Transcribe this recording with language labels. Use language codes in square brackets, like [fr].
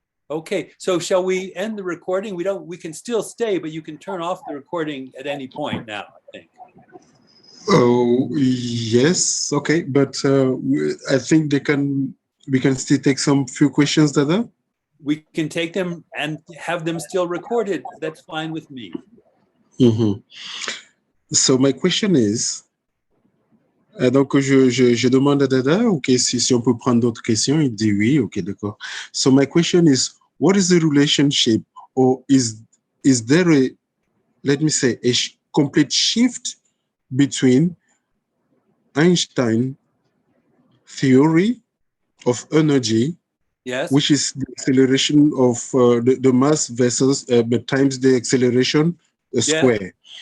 [en] Okay, so shall we end the recording? We can still stay, but you can turn off the recording at any point now, I think. Oh, yes, okay, but I think we can still take some few questions, Dada. We can take them and have them still recorded. That's fine with me. Mm-hmm. So my question is, [fr] donc je demande à Dada, okay, si on peut prendre d'autres questions, il dit oui, okay, d'accord. [en] So my question is, what is the relationship, or is there a, let me say, a complete shift between Einstein theory of energy, yes, which is the acceleration of the mass versus times the acceleration square?